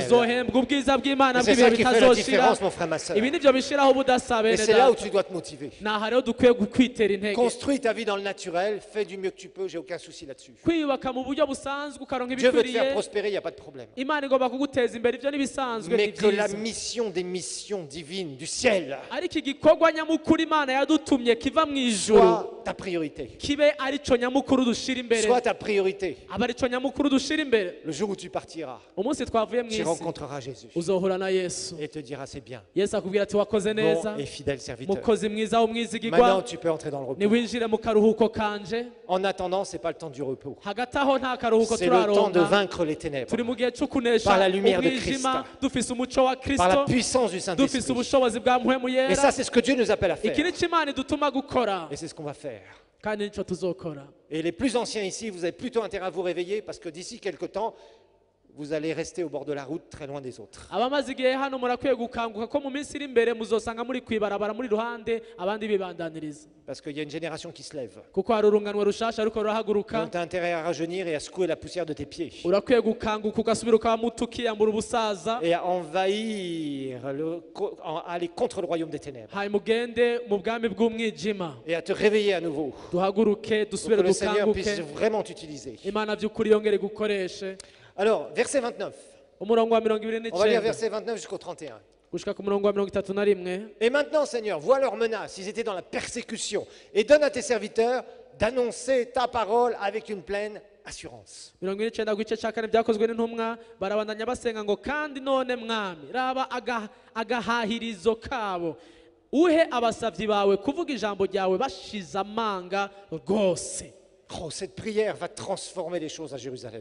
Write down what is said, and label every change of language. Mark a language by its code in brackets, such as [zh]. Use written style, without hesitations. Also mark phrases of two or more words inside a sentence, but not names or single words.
[rn] uzohembwa ubwiza bw'imana [fr] Et c'est [rn] bw'ibihe [fr] ça qui fait la [rn] bitazoshira [fr] différence, mon frère, ma soeur. [rn] ibi nivyo bishiraho ubudasa [fr] Et [rn] bene [fr] c'est là où [rn] data [fr] tu dois te motiver. [rn] naha rero dukwiye kwitera intege [fr] Construis ta vie dans le naturel, fais du mieux que tu peux, j'ai aucun souci là-dessus. [rn] kwiyubaka mu buryo busanzwe ukaronka [fr] Dieu veut te faire [rn] ibikwiriye [fr] prospérer, il n'y a pas de problème. [rn] imana igomba kuguteza imbere ivyo n'ibisanzwe [fr] Mais [rn] ni [fr] que la [rn] byiza [fr] mission des missions divines du ciel [rn] ariko igikorwa nyamukuru imana yadutumye kiva mu ijuru [fr] soit ta priorité. [rn] kibe arico nyamukuru dushira imbere [fr] Soit ta priorité. [rn] aba arico nyamukuru dushira imbere [fr] Le jour où tu partiras, [rn] umunsi twavuye mu [fr] tu [rn] isi [fr] rencontreras Jésus [rn] uzohura na yesu [fr] et te diras c'est bien, [rn] yesu akubwira ati wakoze neza [fr] bon et fidèle serviteur. [rn] mukozi mwiza [fr] Maintenant, [rn] w'umwizigirwa [fr] tu peux entrer dans le repos. [rn] niwinjire mu karuhuko kanje [fr] En attendant, c'est pas le temps du repos. [rn] hagati aho nta karuhuko [fr] C'est le temps de [rn] turaronka [fr] vaincre les ténèbres [rn] turi mu gihe cyo kunesha [fr] Par la lumière de [rn] umwijima [fr] Christ. [rn] dufise umuco wa [fr] par la [rn] kristo [fr] puissance du [rn] dufise [fr] Saint-Esprit. [rn] ubushobozi bwa mpwemu [fr] Et [rn] yera [fr] ça, c'est ce que Dieu nous appelle à [rn] iki [fr] faire. [rn] ni cyo imana idutuma gukora [fr] Et c'est ce qu'on va faire. [rn] kandi nicyo tuzokora [fr] Et les plus anciens ici, vous avez plutôt intérêt à vous réveiller parce que d'ici quelques temps, vous allez rester au bord de la route, très loin des autres. [rn] abamaze igihe hano murakwiye gukanguka ko mu minsi iri imbere muzosanga muri kwibarabara muri ruhande abandi bibandaniriza [fr] Parce qu'il y a une génération qui se lève. [rn] kuko hari urunganwe rushasha ariko rurahaguruka [fr] Donc tu as intérêt à rajeunir et à secouer la poussière de tes pieds. [rn] urakwiye gukanguka ugasubira ukaba muto ukiyambura ubusaza [fr] Et à envahir, à aller contre le royaume des ténèbres. [rn] hanyuma ugende mu bwami bw'umwijima [fr] Et à te réveiller à nouveau. [rn] duhaguruke [fr] Pour [rn] dusubire [fr] que le Seigneur puisse [rn] dukanguke [fr] vraiment t'utiliser. [rn] imana by'ukuri yongere gukoreshe [fr] Alors, verset 29. [rn] umurongo wa 29 [fr] On va lire verset 29 jusqu'au 31. [rn] gushika ku murongo wa 31 [fr] Et maintenant, Seigneur, vois leurs menaces. Ils étaient dans la persécution. Et donne à tes serviteurs d'annoncer ta parole avec une pleine assurance. [rn] 29 ku gice cya kane byakozwe n'intumwa barabandanya basenga ngo kandi none mwami raba agahahirizo kabo uhe abasavyi bawe kuvuga ijambo ryawe bashize amanga rwose. [fr] Oh, cette prière va transformer les choses à Jérusalem.